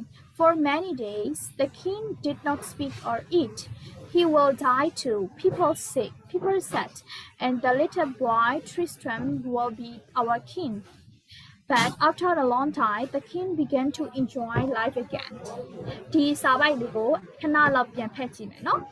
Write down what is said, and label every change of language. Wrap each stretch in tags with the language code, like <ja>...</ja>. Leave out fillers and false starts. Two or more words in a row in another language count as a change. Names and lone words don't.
<en>For many days, the king did not speak or eat. He will die too, people said, and the little boy Tristram will be our king. But after a long time, the king began to enjoy life again.</en> <my>ဒီစာပိုက်လေးကိုခဏလောက်ပြန်ဖတ်ကြည့်မယ်နော်</my>